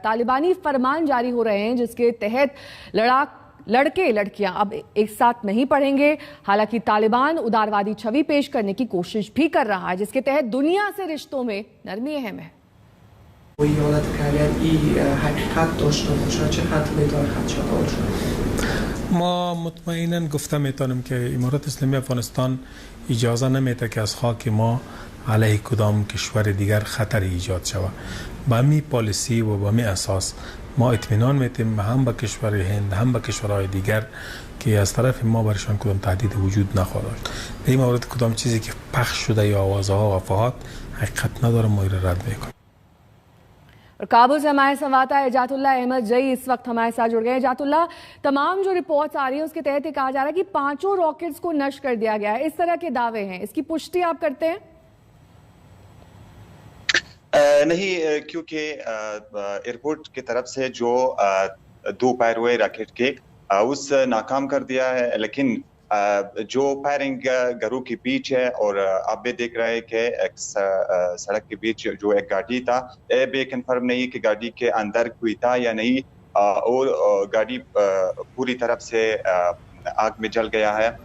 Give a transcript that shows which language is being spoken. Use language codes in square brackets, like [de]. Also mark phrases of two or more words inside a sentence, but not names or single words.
[hi] तालिबानी फरमान जारी हो रहे हैं जिसके तहत लड़के लड़कियां अब एक साथ नहीं पढ़ेंगे। हालांकि तालिबान उदारवादी छवि पेश करने की कोशिश भी कर रहा है जिसके तहत दुनिया से रिश्तों में नरमी अहम है। [fa] ما مطمئنا گفته میتونیم که امارات اسلامی افغانستان اجازه نمیده که از خاک ما علیه کدام کشور دیگر خطر ایجاد شود. به همین پالیسی و به همین اساس ما اطمینان میتیم هم به کشور هند هم به کشورهای دیگر که از طرف ما برشان کدام تهدید وجود نخواهد داشت. در این مورد کدام چیزی که پخش شده یا آوازها و افواهات حقیقت نداره ما را رد میکنیم. [hi] और काबुल से हमारे संवाददाता एजातुल्लाह अहमद जई इस वक्त हमारे साथ जुड़ गए। एजातुल्लाह, तमाम जो रिपोर्ट्स आ रही है उसके तहत ये कहा जा रहा है कि 5 रॉकेट्स को नष्ट कर दिया गया है। इस तरह के दावे हैं, इसकी पुष्टि आप करते हैं? नहीं, क्योंकि एयरपोर्ट की तरफ से जो 2 फायर हुए रॉकेट के उस नाकाम कर दिया है, लेकिन जो फायरिंग घरों के बीच है और आप भी देख रहे हैं कि एक सड़क के बीच जो एक गाड़ी था, ये भी कंफर्म नहीं कि गाड़ी के अंदर कोई था या नहीं, और गाड़ी पूरी तरफ से आग में जल गया है।